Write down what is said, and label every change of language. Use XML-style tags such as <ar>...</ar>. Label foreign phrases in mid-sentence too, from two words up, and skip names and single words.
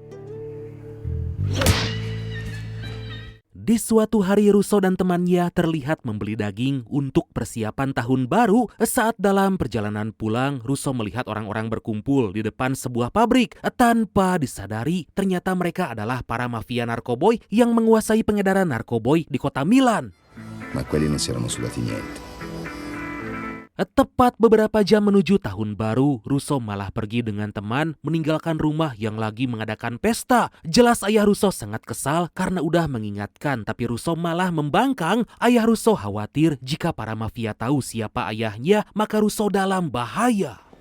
<id>Di suatu hari Russo dan temannya terlihat membeli daging untuk persiapan tahun baru. Saat dalam perjalanan pulang, Russo melihat orang-orang berkumpul di depan sebuah pabrik. Tanpa disadari, ternyata mereka adalah para mafia narkoboy yang menguasai pengedaran narkoboy di kota Milan.</id> <it>Ma quelli non si erano sudati niente.</it> <id>Tepat beberapa jam menuju tahun baru, Russo malah pergi dengan teman meninggalkan rumah yang lagi mengadakan pesta. Jelas ayah Russo sangat kesal karena udah mengingatkan, tapi Russo malah membangkang. Ayah Russo khawatir jika para mafia tahu siapa ayahnya, maka Russo dalam bahaya.</id>